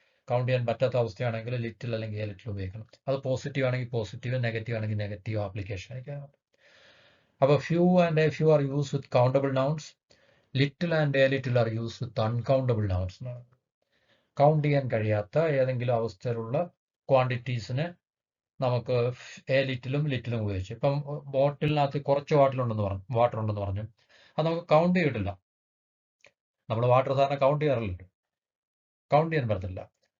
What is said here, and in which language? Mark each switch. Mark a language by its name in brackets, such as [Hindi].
[Malayalam] Count ചെയ്യാൻ പറ്റാത്ത അവസ്ഥയാണെങ്കിൽ little അല്ലെങ്കിൽ എ ലിറ്റിൽ ഉപയോഗിക്കണം. അത് പോസിറ്റീവ് ആണെങ്കിൽ പോസിറ്റീവ്, നെഗറ്റീവ് ആണെങ്കിൽ നെഗറ്റീവ് ആപ്ലിക്കേഷൻ ആയിരിക്കും. [English] അപ്പോൾ few and a few are used with countable nouns. Little and a little are used with uncountable nouns. [Malayalam] Count ചെയ്യാൻ കഴിയാത്ത ഏതെങ്കിലും അവസ്ഥയിലുള്ള ക്വാണ്ടിറ്റീസിന് നമുക്ക് എ ലിറ്റിലും ലിറ്റിലും ഉപയോഗിച്ചു. ഇപ്പം ബോട്ടിലിനകത്ത് കുറച്ച് വാട്ടർ ഉണ്ടെന്ന് പറഞ്ഞു. അത് നമുക്ക് കൗണ്ട് ചെയ്തിട്ടില്ല. നമ്മൾ വാട്ടർ സാധാരണ കൗണ്ട് ചെയ്യാറില്ലല്ലോ. കൗണ്ട് ചെയ്യാൻ പറ്റത്തില്ല.